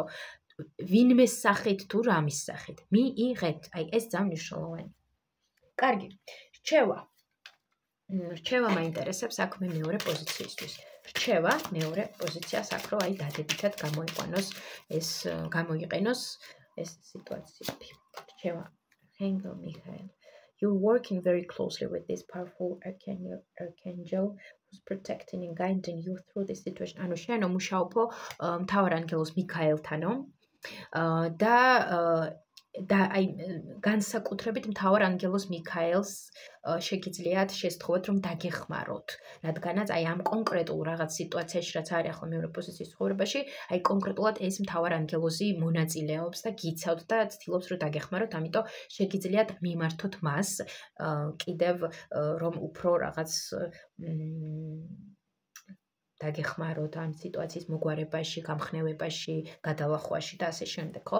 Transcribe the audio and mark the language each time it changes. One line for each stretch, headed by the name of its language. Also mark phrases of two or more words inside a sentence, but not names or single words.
Georgian: ვინმეს სახით თუ რამის სახით. მიიღეთ, აი ეს ძალიან მნიშვნელოვანია. კარგი, რჩევა მაინტერესებს აქ მე მეორე პოზიციისთვის. რჩევა მეორე პოზიციას აქ რომ აი დადებითად გამოიყენოს ეს სიტუაციები. რჩევა,
English: Archangel Michael. You're working very closely with this powerful archangel who's protecting and guiding you through this situation.
Georgian: ანუ შენ მუშაობ მთავარ ანგელოზ მიქაელთანო და აი განსაკუთრებით მთავარ ანგელოზ მიქაელს შეგიძლიათ შესთხოვოთ რომ დაგეხმაროთ, რადგანაც აი ამ კონკრეტულ რაღაც სიტუაციაში რაც არის ახლა მეორე პოზიციის ცხოვრებაში, აი კონკრეტულად ეს მთავარ ანგელოზი მონაწილეობს და გიცავთ და ცდილობს რომ დაგეხმაროთ, ამიტომ შეგიძლიათ მიმართოთ მას კიდევ რომ უფრო რაღაც დაგეხმაროთ ამ სიტუაციის მოგვარებაში, გამხნევებაში, გადალახვაში და ასე შემდეგ, ხო?